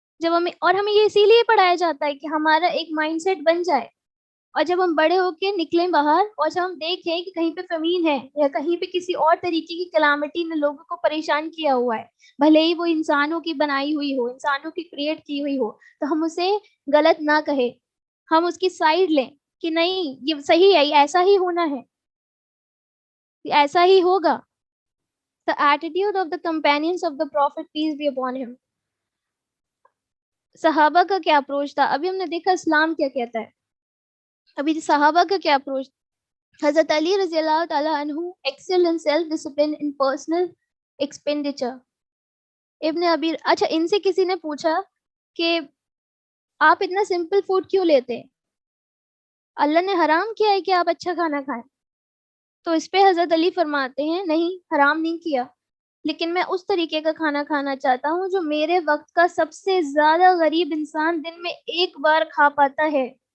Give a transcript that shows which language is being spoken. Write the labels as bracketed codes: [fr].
[hi] हमें ये इसीलिए पढ़ाया जाता है कि हमारा एक माइंडसेट बन जाए, और जब हम बड़े होके निकलें बाहर और जब हम देखें कि कहीं पे फ़मीन है या कहीं पे किसी और तरीके की कैलामिटी ने लोगों को परेशान किया हुआ है, भले ही वो इंसानों की बनाई हुई हो, इंसानों की क्रिएट की हुई हो, तो हम उसे गलत ना कहें, हम उसकी साइड लें कि नहीं ये सही है, ये ऐसा ही होना है, ये ऐसा ही होगा। [en] The attitude of the companions of the prophet peace be upon him. [hi] सहाबा का क्या अप्रोच था, अभी हमने देखा इस्लाम क्या कहता है, अभी सहाबा का क्या अप्रोच। [en] हज़रत अली रज़ी अल्लाह ताला अन्हु excelled in self discipline in personal expenditure। [hi] इब्न अबी, अच्छा इनसे किसी ने पूछा कि आप इतना सिंपल फूड क्यों लेते हैं? अल्लाह ने हराम किया है कि आप अच्छा खाना खाएं? तो इस पे हज़रत अली फरमाते हैं नहीं, हराम नहीं किया, लेकिन मैं उस तरीके का खाना खाना चाहता हूँ जो मेरे वक्त का सबसे ज्यादा गरीब इंसान दिन में एक बार खा पाता है।